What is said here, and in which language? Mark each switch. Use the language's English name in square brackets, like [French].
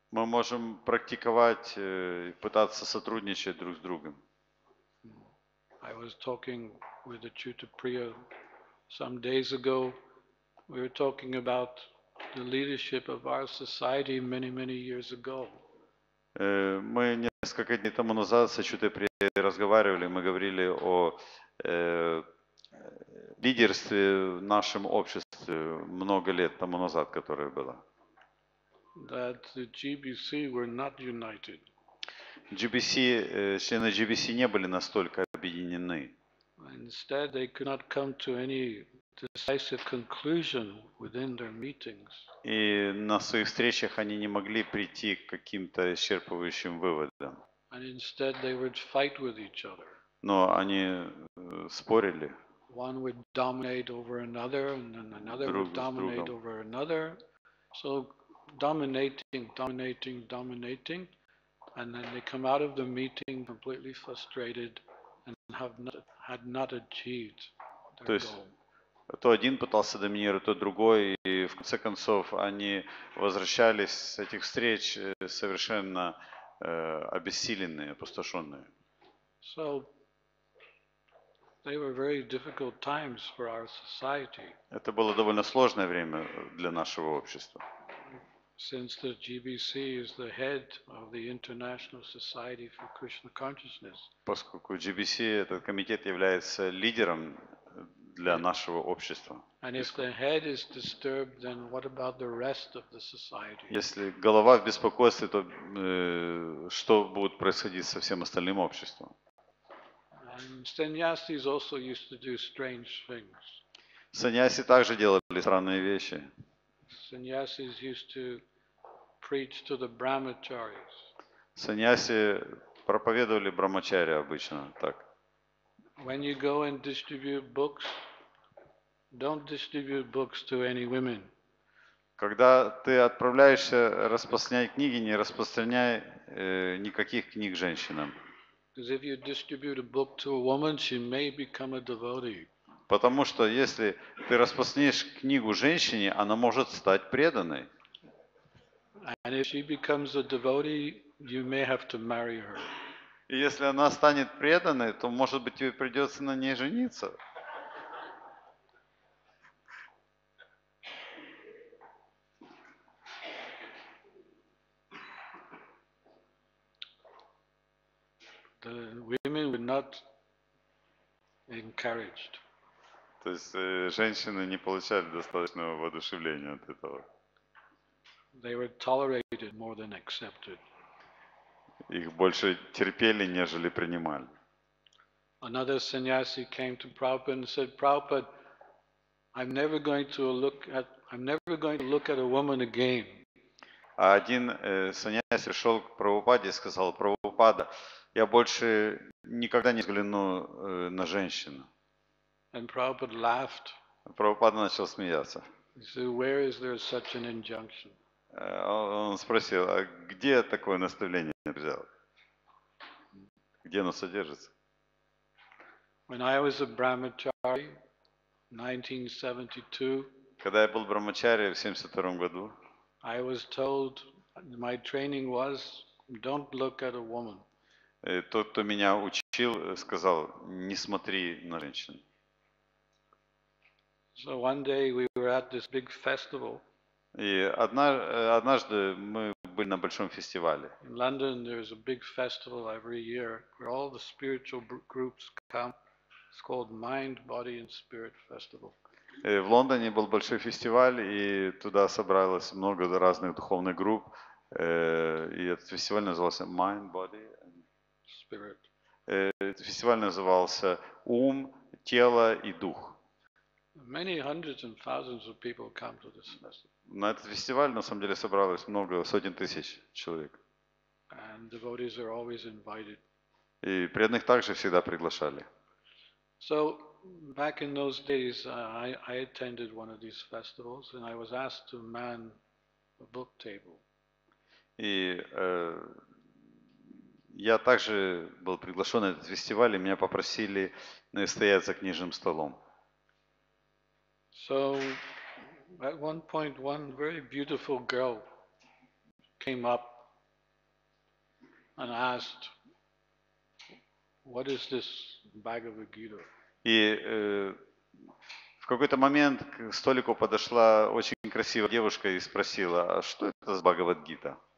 [Russian] мы можем практиковать, пытаться сотрудничать друг с другом. [English] I was talking with the Chuta Priya some days ago. We were talking about the leadership of our society many, many years ago. [Russian] Мы несколько дней тому назад с Ачутой разговаривали, мы говорили о лидерстве в нашем обществе много лет тому назад, которое было. [English] That the GBC were not united. [Russian] Члены GBC не были настолько объединены. [English] Instead, they could not come to any decisive conclusion within their meetings. [Russian] И на своих встречах они не могли прийти к каким-то исчерпывающим выводам. [English] And instead, they would fight with each other. [Russian] Но они спорили. [English] One would dominate over another, and then another would dominate over another. So dominating, and then they come out of the meeting completely frustrated and had not achieved [Russian] То [English] their [Russian] есть [English] goal. [Russian] то один пытался доминировать, то другой, и в конце концов они возвращались с этих встреч совершенно обессиленные, опустошенные. [English] So they were very difficult times for our society, [Russian] Это было довольно сложное время для нашего общества. [English] since the GBC is the head of the International Society for Krishna Consciousness. [Russian] Поскольку GBC, этот комитет, является лидером для нашего общества. [English] And if the head is disturbed, then what about the rest of the society? [Russian] Если голова в беспокойстве, то что будет происходить со всем остальным обществом? [English] And sannyasis also used to do strange things. [Russian] Саньяси также делали странные вещи. [English] Sannyasis used to preach to the brahmacharis. [Russian] Саньяси проповедовали брамачари обычно так. [English] When you go and distribute books, don't distribute books to any women. [Russian] Когда ты отправляешься распространять книги, не распространяй никаких книг женщинам. [English] Because if you distribute a book to a woman, she may become a devotee. [Russian] Потому что если ты распространишь книгу женщине, она может стать преданной. [English] And if she becomes a devotee, you may have to marry her. [Russian] И если она станет преданной, то, может быть, тебе придется на ней жениться. [English] The women were not encouraged. [Russian] То есть женщины не получали достаточного воодушевления от этого. [English] They were tolerated more than accepted. [Russian] Их больше терпели, нежели принимали. [English] Another sannyasi came to Prabhupada and said, Prabhupada, I'm never going to look at a woman again. [Russian] А один саньяси пришел к Прабхупаде и сказал: Прабхупада, я больше никогда не взгляну на женщину. [English] And Prabhupada laughed. [Russian] Прабхупада начал смеяться. [English] He said, where is there such an injunction? [Russian] Он спросил: а где такое наставление взял? Где оно содержится? [English] When I was a brahmachari, 1972, [Russian] Когда я был брамачари в 1972 году, [English] I was told, my training was, don't look at a woman. [Russian] тот, кто меня учил, сказал: не смотри на женщин. [English] So one day we were at this big festival. [Russian] И однажды мы были на большом фестивале. [English] In London, there's a big festival every year where all the spiritual groups come. It's called Mind, Body and Spirit Festival. [Russian] В Лондоне был большой фестиваль, и туда собралось много разных духовных групп. И этот фестиваль назывался Mind, Body and [English] Spirit. [Russian] Этот фестиваль назывался «Ум, тело и дух». [English] Many hundreds and thousands of people come to this festival. [Russian] На этот фестиваль на самом деле собралось много сотен тысяч человек. [English] And devotees are always invited. [Russian] И преданных также всегда приглашали. [English] So back in those days, I attended one of these festivals, and I was asked to man a book table. [Russian] И я также был приглашен на этот фестиваль, и меня попросили стоять за книжным столом. [English] So at one point, one very beautiful girl came up and asked, what is this Bhagavad Gita? [Russian] И в какой-то момент к столику подошла очень красивая девушка и спросила: а что это за Бхагавад-гита?